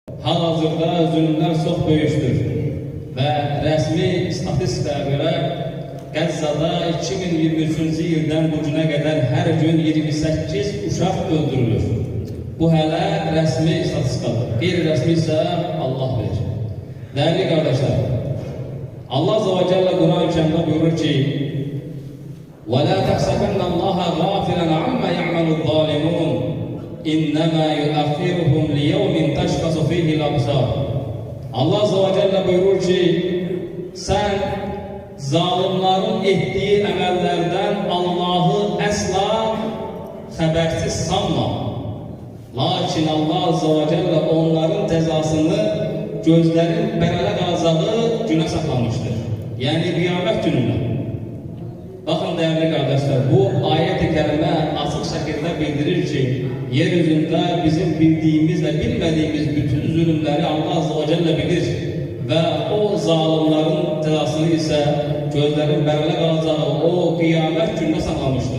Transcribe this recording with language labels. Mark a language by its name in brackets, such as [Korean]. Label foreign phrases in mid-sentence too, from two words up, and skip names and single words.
[Azerbaijani] Hal-hazırda zulümlər çox böyükdür və rəsmi statistikaya görə Qəzzada 2023-cü ildən bu günə qədər hər gün 28 uşaq öldürülür. Bu hələ rəsmi statistikadır. Qeyri-rəsmi isə Allah bilir. Dəyərli qardaşlar, Allah [Arabic] عز وجل [Azerbaijani] Quran-ı Kərimdə buyurur ki: [Arabic] وَلَا تَحْسَبَنَّ اللّٰهَ غَافِلًا عَمَّا يَعْمَلُ الظَّالِمُونَ إِنَّمَا يُؤَخِّرُهُمْ لِيَوْمٍ تَشْخَصُ فِيهِ الْأَبْصَارُ. [Azerbaijani] Allah [Arabic] عز وجل [Azerbaijani] buyurur ki, [Turkish] sen zalimlerin ettiği [Azerbaijani] əməllərdən Allah'ı əsla xəbərsiz sanma. Lakin Allah [Arabic] عز وجل [Azerbaijani] onların cəzasını gözlərin bərələ qalacağı günə saxlamışdır. Yəni qiyamət gününə. [Turkish] Bakın değerli kardeşler, bu ayet-i kerime açık şekilde bildirir ki, yeryüzünde bizim bildiğimiz ve bilmediğimiz bütün zulümleri Allah [Arabic] عز وجل [Turkish] bilir ve o zalimlerin cezasını ise [Azerbaijani] gözlerin bərələ qalacağı [Turkish] o kıyamet gününe saklamıştır.